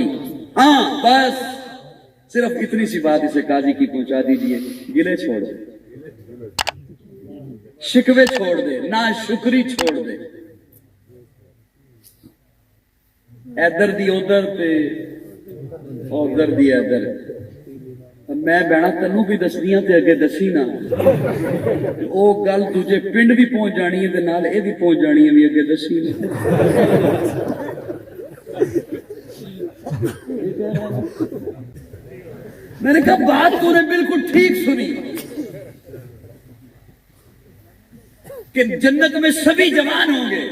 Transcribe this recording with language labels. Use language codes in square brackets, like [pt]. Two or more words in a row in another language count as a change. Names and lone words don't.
[ur] ہاں بس صرف اتنی سی بات اسے قاضی کی پہنچا دیجئے, [pa] گلے چھوڑ دے, شکوے چھوڑ دے, ناشکری چھوڑ دے. ادھر دی ادھر تے ادھر دی ادھر. میں بہنا تینوں بھی دسدیاں تے اگے دسی نا, او گل تجھے پنڈ بھی پہنچ جانی ہے تے نال اے بھی پہنچ جانی ہے, بھی اگے دسی نا. [ur] میں نے کہا بات تو نے بالکل ٹھیک سنی کہ جنت میں سبھی جوان ہوں گے.